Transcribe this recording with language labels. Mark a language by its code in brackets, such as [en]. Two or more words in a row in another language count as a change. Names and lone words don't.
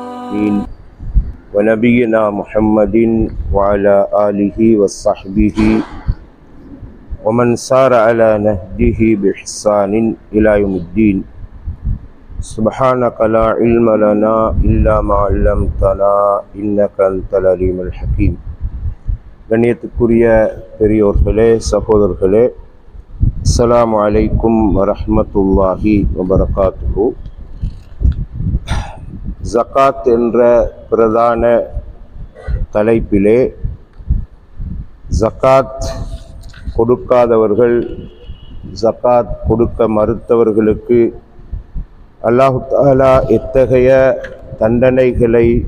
[ar] العالمين ونبينا محمد وعلى آله وصحبه ومن سار على نهجه بإحسان إلى يوم الدين سبحانك لا علم لنا إلا ما علمتنا إنك أنت العليم الحكيم. [ta] கண்ணியத்துக்குரிய பெரியோர்களே, சகோதரர்களே, [ar] السلام عليكم ورحمة الله وبركاته. [ta] ஜகாத் என்ற பிரதான தலைப்பிலே ஜகாத் கொடுக்காதவர்கள், ஜகாத் கொடுக்க மறுத்தவர்களுக்கு [ar] الله تعالى [ta] எத்தகைய தண்டனைகளை